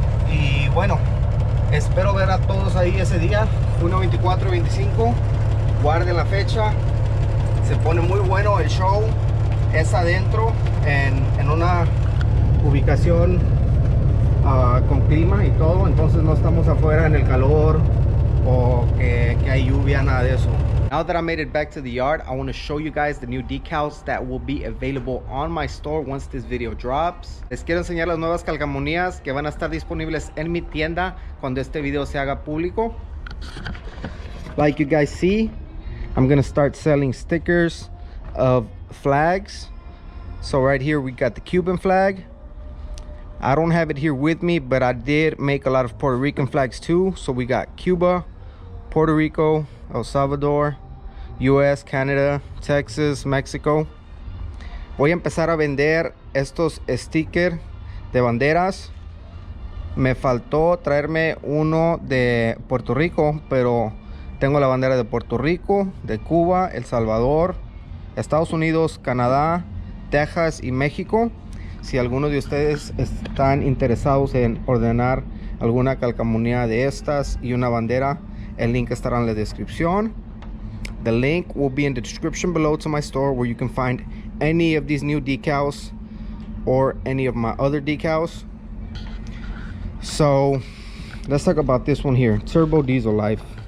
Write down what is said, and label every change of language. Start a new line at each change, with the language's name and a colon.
Spanish: Y bueno, espero ver a todos ahí ese día, junio 24 y 25. Guarden la fecha. Se pone muy bueno el show. Es adentro en una ubicación con clima y todo. Entonces no estamos afuera en el calor o que hay lluvia, nada de eso.
English: Now that I made it back to the yard, I want to show you guys the new decals that will be available on my store once this video drops.
Spanish: Les quiero enseñar las nuevas calcamonías que van a estar disponibles en mi tienda cuando este video se haga público.
English: Like you guys see, I'm gonna start selling stickers of flags. So right here we got the Cuban flag. I don't have it here with me, but I did make a lot of Puerto Rican flags too. So we got Cuba, Puerto Rico, El Salvador, US, Canada, Texas, Mexico.
Spanish: Voy a empezar a vender estos stickers de banderas. Me faltó traerme uno de Puerto Rico, pero tengo la bandera de Puerto Rico, de Cuba, El Salvador, Estados Unidos, Canadá, Texas y México. Si alguno de ustedes están interesados en ordenar alguna calcamonía de estas y una bandera, el link estará en la descripción.
English: The link will be in the description below to my store, where you can find any of these new decals or any of my other decals. So let's talk about this one here, Turbo Diesel Life.